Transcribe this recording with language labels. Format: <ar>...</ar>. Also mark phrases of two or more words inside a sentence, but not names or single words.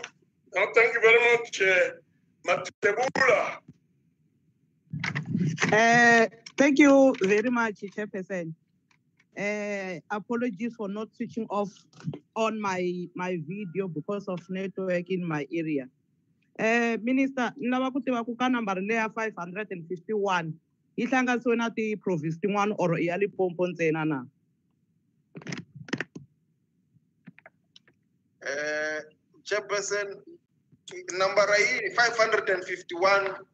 <en>No, thank you very much, Matebula. Thank you very much, Chairperson. Apologies for not switching off on my video because of network in my area. Minister,</en> <ts>lava ku tiva ku ka number leya 551 yi hlanganisiwe na ti-province tin'wana or ya Limpopo ntsena na?</ts> <en>Chairperson, number 551.</en>